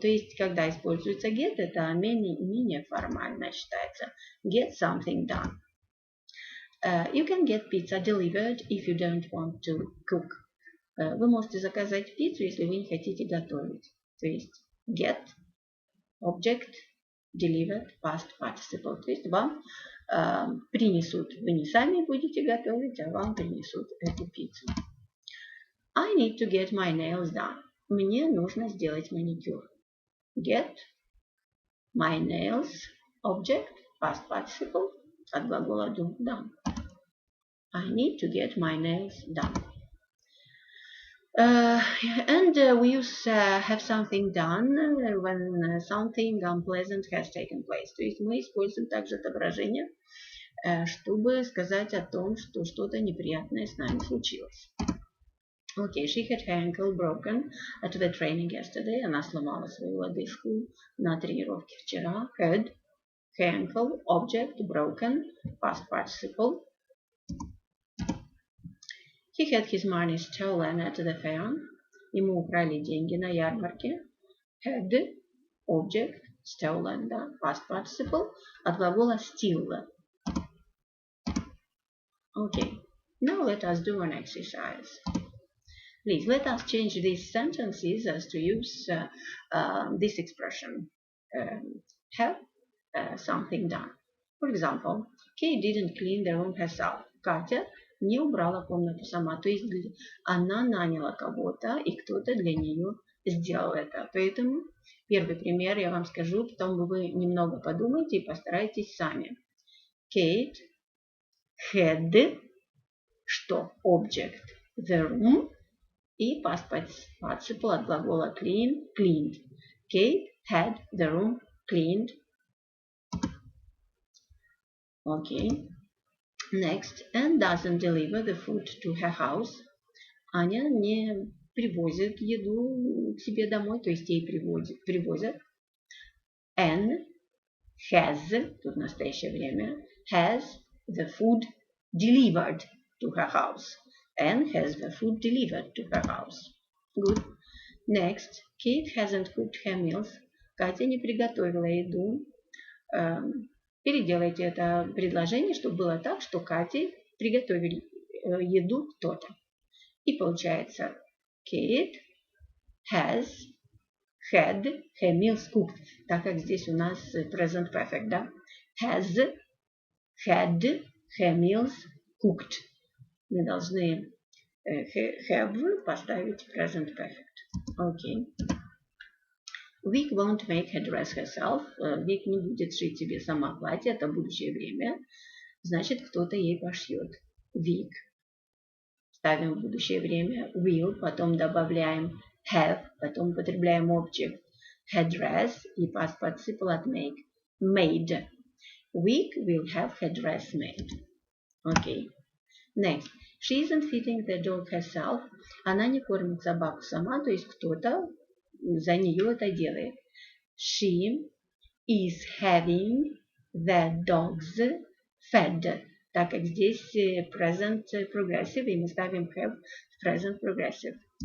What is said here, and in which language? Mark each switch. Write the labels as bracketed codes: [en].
[ru] То есть, когда используется get, это менее формально считается. [en] Get something done. You can get pizza delivered if you don't want to cook. [ru] Вы можете заказать пиццу, если вы не хотите готовить. То есть, [en] get, object, delivered, past participle. [ru] То есть, вам принесут. Вы не сами будете готовить, а вам принесут эту пиццу. [en] I need to get my nails done. [ru] Мне нужно сделать маникюр. [en] Get my nails, object, past participle, [ru] от глагола [en] do, done. I need to get my nails done. And we use have something done when something unpleasant has taken place. [ru] То есть мы используем также отображение, чтобы сказать о том, что что-то неприятное с нами случилось. [en] Okay, she had her ankle broken at the training yesterday. [ru] Она сломала свою лодыжку на тренировке вчера. [en] Had, her ankle, object, broken, past participle. He had his money stolen at the fair. [ru] Ему украли деньги на ярмарке. [en] Had, object, stolen, [ru] да, [en] past participle, [ru] от глагола [en] steal. Okay, now let us do an exercise. Please, let us change these sentences as to use this expression. Have something done. For example, Kate didn't clean the room herself. [ru] Катя не убрала комнату сама. То есть она наняла кого-то, и кто-то для нее сделал это. Поэтому первый пример я вам скажу, потом вы немного подумайте и постарайтесь сами. [en] Kate had, [ru] что? [en] Object. The room. [ru] И [en] past participle [ru] от глагола [en] clean, cleaned. Kate had the room cleaned. Okay. Next. Anne doesn't deliver the food to her house. [ru] Аня не привозит еду к себе домой, то есть ей привозят. [en] Anne has, [ru] тут в настоящее время, [en] has the food delivered to her house. Anne has the food delivered to her house. Good. Next. Kate hasn't cooked her meals. [ru] Катя не приготовила еду. Переделайте это предложение, чтобы было так, что Кате приготовили еду кто-то. И получается [en] Kate has had her meals cooked. [ru] Так как здесь у нас present perfect, да? [en] Has had her meals cooked. [ru] Мы должны have поставить present perfect. Okay. [en] Vic won't make her dress herself. [ru] Вик не будет шить себе сама платье, это будущее время. Значит, кто-то ей пошьет. Vic. Ставим в будущее время will, потом добавляем have, потом употребляем object her dress и past participle от make. [en] Made. Vic will have her dress made. Okay. Next. She isn't feeding the dog herself. [ru] Она не кормит собаку сама, то есть кто-то за нее это делает. [en] She is having the dogs fed. [ru] Так как здесь present progressive, и мы ставим have в present progressive.